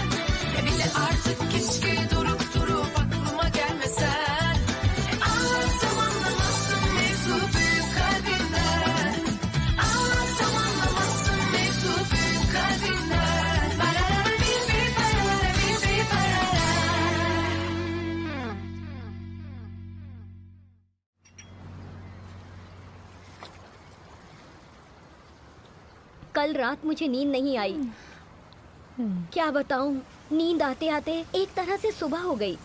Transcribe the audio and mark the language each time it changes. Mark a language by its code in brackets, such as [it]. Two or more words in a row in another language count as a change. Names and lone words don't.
[tr] Bir de artık keşke durup durup aklıma gelmesen. Anlatsam anlamazsın mevzu büyük kalbinden. Anlatsam anlamazsın mevzu büyük kalbinden. Barara bir barara bir barara. [hi] कल रात मुझे नींद नहीं आई। क्या बताऊं, नींद आते आते एक तरह से सुबह हो गई।